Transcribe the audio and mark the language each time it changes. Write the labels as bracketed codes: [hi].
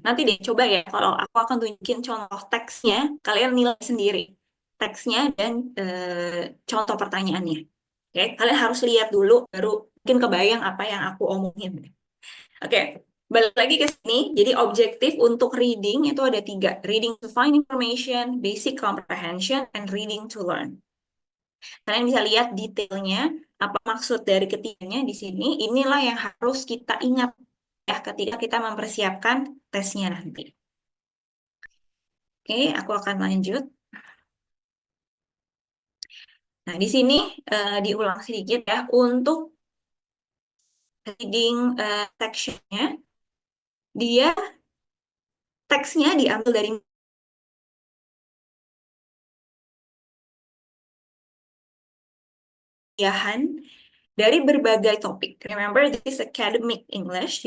[id] Nanti deh coba ya, kalau aku akan tunjukin contoh teksnya, kalian nilai sendiri teksnya dan contoh pertanyaannya. Oke, kalian harus lihat dulu, baru mungkin kebayang apa yang aku omongin. Oke, balik lagi ke sini. Jadi objektif untuk reading itu ada tiga. [en] Reading to find information, basic comprehension, and reading to learn. [id] Kalian bisa lihat detailnya, apa maksud dari ketiganya di sini. Inilah yang harus kita ingat ya ketika kita mempersiapkan tesnya nanti. Oke, aku akan lanjut. Nah, di sini diulang sedikit ya untuk reading section-nya. Dia teksnya diambil dari bahan dari berbagai topik. [en] Remember, this is academic English.